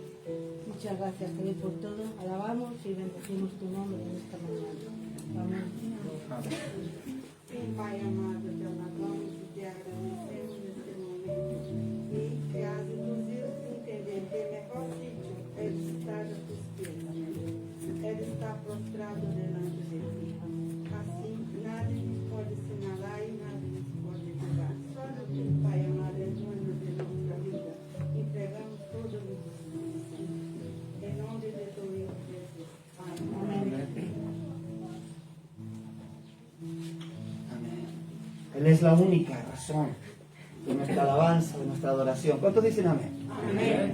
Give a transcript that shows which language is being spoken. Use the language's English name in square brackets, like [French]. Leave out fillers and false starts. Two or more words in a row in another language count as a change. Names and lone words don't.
[Spanish] Muchas gracias, Señor, por todo. Alabamos y bendecimos tu nombre en esta mañana. Amén. [Portuguese] Pai amado, te alabamos e te agradecemos neste momento e que has induzido a entender que o melhor sítio é estar [Spanish] a tus pies, [Portuguese] é estar prostrado [Spanish] delante de ti. [Portuguese] Assim, nada nos pode sinalar e nada nos pode julgar. Só tu, Pai amado, é dono de nossa vida. Entregamos todos os dias, em nome de teu Filho Jesus. Amém. [Spanish] Él es la única razón de nuestra alabanza, de nuestra adoración. ¿Cuántos dicen amén? Amén.